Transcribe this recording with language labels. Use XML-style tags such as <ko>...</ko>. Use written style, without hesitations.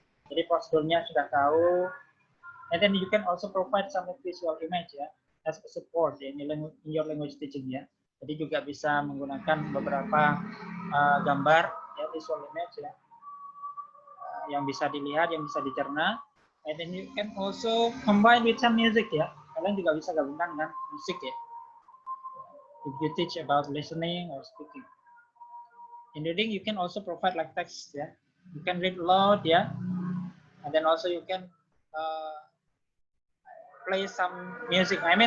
<id>Jadi prosedurnya sudah tahu.</id> <en>And then you can also provide some visual image ya as a support in your language teaching ya.</en> <id>Jadi juga bisa menggunakan beberapa gambar ya, visual image ya, yang bisa dilihat, yang bisa dicerna.</id> <en>And then you can also combine with some music ya.</en> <id>Kalian juga bisa gabungkan dengan musik ya.</id> <en>If you teach about listening or speaking. In reading you can also provide like text ya. You can read loud ya. And then also you can play some music.</en>